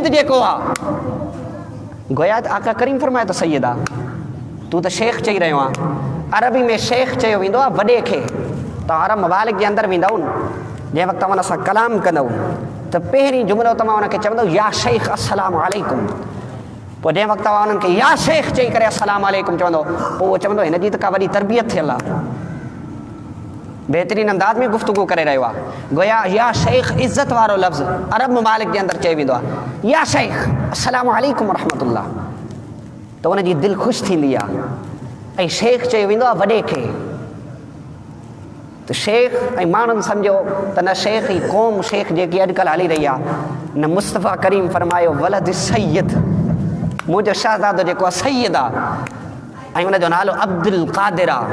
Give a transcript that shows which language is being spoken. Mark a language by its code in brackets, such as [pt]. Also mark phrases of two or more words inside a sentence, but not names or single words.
[sd] जेको आहे गोया आका करीम फरमाए त सैयद आहे, तूं त शेख चई रहियो आहे। अरबी में शेख चयो वेंदो आहे वॾे खे। तव्हां अरब ममालिक जे अंदरि वेंदव न, जंहिं वक़्तु तव्हां सां कलाम कंदव त पहिरीं जुमिलो तव्हां उनखे चवंदव [ar] يا شيخ السلام عليكم, [sd] पोइ जंहिं वक़्तु तव्हां उन्हनि खे [ar] يا شيخ [sd] चई करे [ar] السلام عليكم [sd] चवंदव, पोइ उहो चवंदो हिन जी त का वॾी तरबियत थियल आहे, बहितरीन अंदाज़ में गुफ़्तगू करे रहियो आहे। गोया [ar] يا شيخ [sd] इज़त वारो लफ़्ज़ अरब ममालिक जे अंदरि चयो वेंदो आहे, [ar] يا شيخ السلام عليكم رحمة الله, [sd] त उनजी दिलि ख़ुशि थींदी आहे। ऐं शेख चयो वेंदो आहे वॾे खे। त शेख ऐं माण्हुनि सम्झो त न शेख ई क़ौम शेख जेकी अॼुकल्ह हली रही आहे, न मुस्तफ़ा करीम फरमायो [ar] ولد سيد, [sd] मुंहिंजो शहज़ादो जेको आहे सैयद आहे ऐं उनजो नालो अब्दुल क़ादिर आहे।